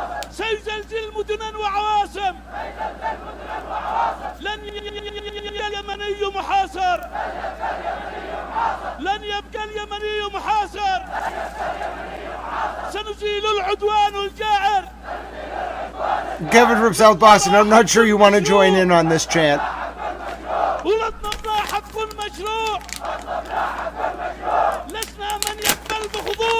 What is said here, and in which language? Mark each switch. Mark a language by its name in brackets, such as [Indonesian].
[Arabic] سيزلزل مدنا وعواصم لن يبقى اليمني محاصر لن يبقى اليمني محاصر سنزيل العدوان الجائر. [English] Kevin from South Boston, I'm not sure you want to join in on this chant. [Arabic] ولدنا حق مشروع لسنا من يقبل بخضوع.